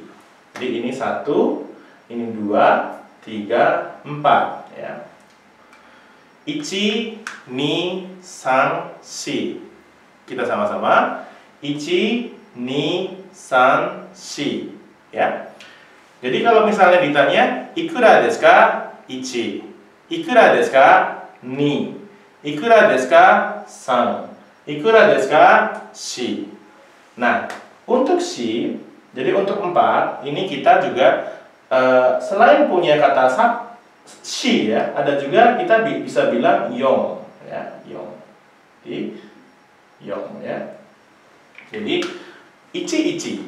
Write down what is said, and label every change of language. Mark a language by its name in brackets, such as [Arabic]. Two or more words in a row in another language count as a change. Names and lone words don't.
[Indonesian] Jadi ini 1, ini 2, 3, 4 ya. [Japanese] 一、二、三、四. [Indonesian] Kita sama-sama. [Japanese] 一、二、三、四 [Indonesian] ya. Jadi kalau misalnya ditanya [Japanese] いくらですか? Ichi. いくらですか? Ni. いくらですか? San. いくらですか? Shi. [Indonesian] Nah, untuk shi, jadi untuk 4, ini kita juga selain punya kata shi ya, ada juga kita bisa bilang yong ya, yong. Jadi yong ya. Jadi ichi.